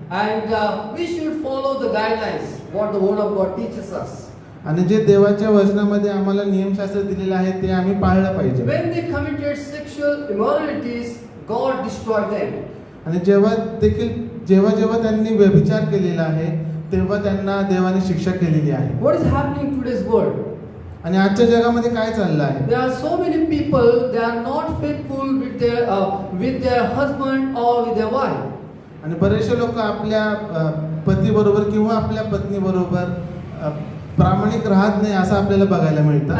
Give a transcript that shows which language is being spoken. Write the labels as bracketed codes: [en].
[en] And we should follow the guidelines, what the word of God teaches us. [mr] आणि जे देवाच्या वचनामध्ये आम्हाला नियमशास्त्र दिलेले आहे ते आम्ही पाळलं पाहिजे. [en] When they committed sexual immoralities, God destroyed them. [mr] आणि जेव्हा त्यांनी व्यभिचार केलेला आहे तेव्हा त्यांना देवाने शिक्षा केलेली आहे. [en] What is happening in today's world? [mr] आणि आजच्या जगामध्ये काय चाललं आहे? [en] There are so many people, they are not faithful with their husband or with their wife. [mr] आणि बरेचसे लोक आपल्या पती बरोबर किंवा आपल्या पत्नी बरोबर प्रामाणिक राहत नाही असं आपल्याला बघायला मिळतं.